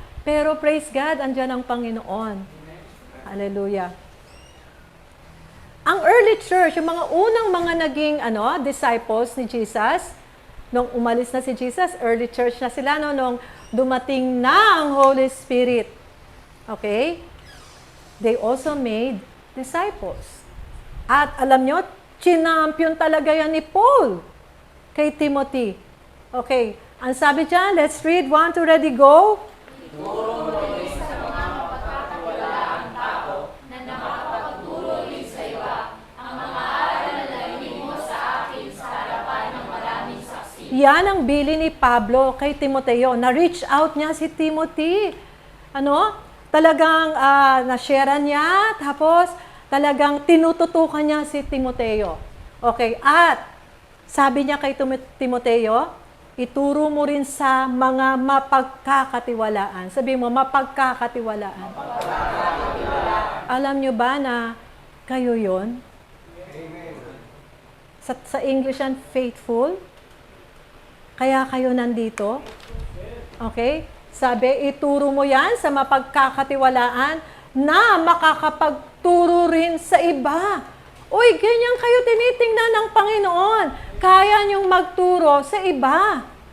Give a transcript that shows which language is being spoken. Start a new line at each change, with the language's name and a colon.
Filipino: Pero praise God, andyan ang Panginoon. Hallelujah. Ang early church, yung mga unang mga naging disciples ni Jesus, nung umalis na si Jesus, early church na sila, no? Nung dumating na ang Holy Spirit. Okay?
English: They also made disciples.
Filipino: At alam nyo, chinampion talaga yan ni Paul kay Timothy. Okay, ang sabi dyan,
English: let's read, 1, 2, ready, go.
Filipino: Ituro mo rin sa mga mapagkakatiwalaang tao na nakakapagturo rin sa iba ang mga aral na narinig mo sa akin sa harapan ng maraming saksi. Yan ang bili ni Pablo kay Timoteo. Na-reach out niya si Timothy. Talagang na-share niya, tapos talagang tinututukan niya si Timoteo. Okay, at sabi niya kay Timoteo, ituro mo rin sa mga mapagkakatiwalaan. Sabi mo, mapagkakatiwalaan. Alam nyo ba na kayo yon? Sa English yan, faithful. Kaya kayo nandito. Okay? Sabi, ituro mo yan sa mapagkakatiwalaan na makakapagturo rin sa iba. Uy, ganyan kayo tinitingnan ng Panginoon. Kaya niyong magturo sa iba.